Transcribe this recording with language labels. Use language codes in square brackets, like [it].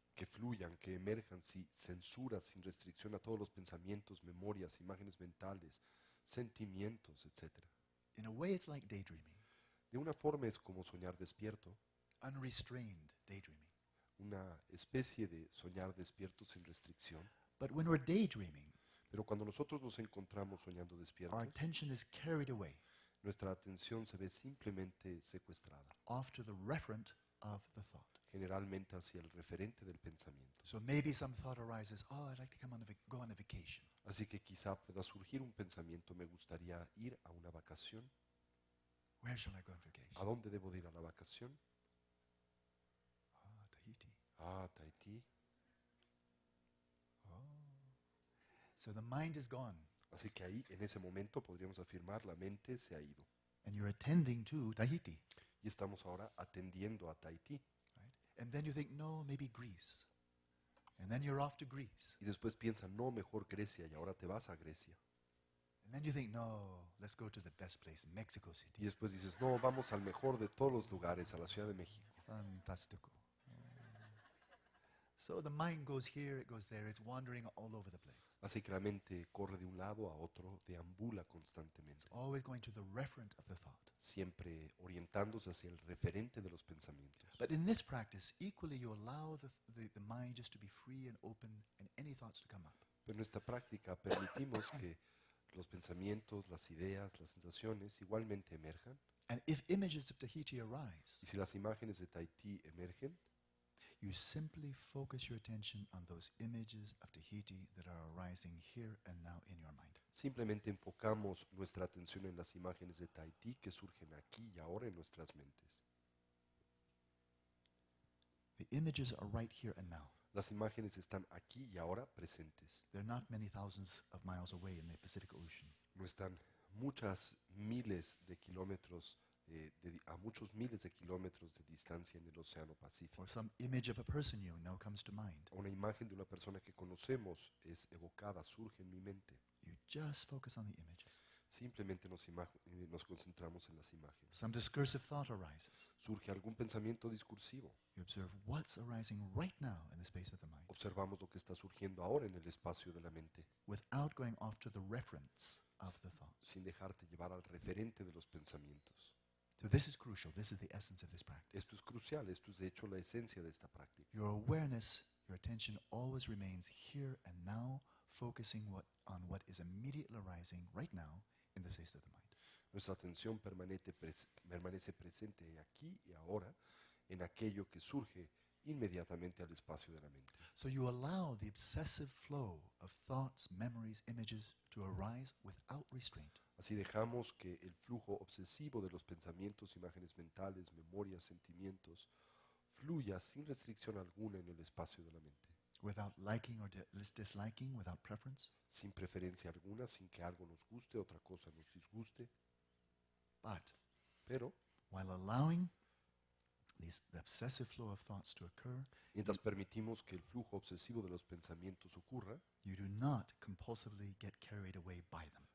[es] que fluyan, que emerjan sin censura, sin restricción a todos los pensamientos, memorias, imágenes mentales, sentimientos, etc. [en] In a way, it's like daydreaming, [es] De una forma es como soñar despierto, [en] unrestrained daydreaming. [es] una especie de soñar despierto sin restricción. [en] But when we're daydreaming, [es] Pero cuando nosotros nos encontramos soñando [en] our [es] despiertos, [en] attention is carried away [es] nuestra atención se ve simplemente secuestrada, [en] off to the referent of the thought. [es] generalmente hacia el referente del pensamiento. [en] So maybe some thought arises, oh, I'd like to go on a vacation. [es] Así que quizá pueda surgir un pensamiento: me gustaría ir a una vacación. [en] Where shall I go on vacation? [es] ¿A dónde debo de ir a la vacación? [en] Tahiti. [es] Tahití. [en] So the mind is gone, [es] Así que ahí, en ese momento, podríamos afirmar, la mente se ha ido. [en] and you're attending to Tahiti. [es] Y estamos ahora atendiendo a Tahití. [en] Right? And then you think, no, maybe Greece. And then you're off to Greece. [es] Y después piensan: no, mejor Grecia, y ahora te vas a Grecia. [en] And then you think, no, let's go to the best place, Mexico [es] Y [en] City. [es] después dices: no, vamos al mejor de todos los lugares, a la Ciudad de México. Fantastico. [en] So the mind goes here, it goes there, it's wandering all over the place. [es] Así que la mente corre de un lado a otro, deambula [en] It's [es] constantemente, [en] always going to the referent of the thought. [es] siempre orientándose hacia el referente de los pensamientos. [en] But in this practice, equally you allow the mind just to be free and open and any thoughts to come up. [es] Pero en esta práctica permitimos que los pensamientos, las ideas, las sensaciones igualmente emerjan. [en] And if images of Tahiti arise, [es] Y si las imágenes de Tahití emergen, [en] you simply focus your attention on those images of Tahiti that are arising here and now in your mind. [es] simplemente enfocamos nuestra atención en las imágenes de Tahití que surgen aquí y ahora en nuestras mentes. [en] The images are right here and now. [es] Las imágenes están aquí y ahora presentes. [en] They're not many thousands of miles away in the Pacific Ocean. [es] No están muchas miles de kilómetros, a muchos miles de kilómetros de distancia en el Océano Pacífico. [en] Or some image of a person you know comes to mind. [es] Una imagen de una persona que conocemos es evocada, surge en mi mente. [en] You just focus on the images. [es] Simplemente nos concentramos en las imágenes. [en] Some discursive thought arises. [es] Surge algún pensamiento discursivo. [en] You observe what's arising right now in the space of the mind [es] Observamos lo que está surgiendo ahora en el espacio de la mente, [en] without going off to the reference of the thought. [es] sin dejarte llevar al referente de los pensamientos. [en] So this is crucial. This is the essence of this practice. [es] Esto es crucial, esto es de hecho la esencia de esta práctica. [en] Your awareness, your attention always remains here and now, focusing on what is immediately arising right now in the space of the mind. [es] Nuestra atención permanece presente aquí y ahora en aquello que surge inmediatamente al espacio de la mente. [en] So you allow the obsessive flow of thoughts, memories, images to arise without restraint. [es] Así dejamos que el flujo obsesivo de los pensamientos, imágenes mentales, memorias, sentimientos, fluya sin restricción alguna en el espacio de la mente, [en] Without liking or disliking, without preference. [es] sin preferencia alguna, sin que algo nos guste, otra cosa nos disguste. [en] But [es] Pero [en] while allowing the obsessive flow of thoughts to occur, [es] mientras permitimos que el flujo obsesivo de los pensamientos ocurra, [en] you do not compulsively get carried away by them.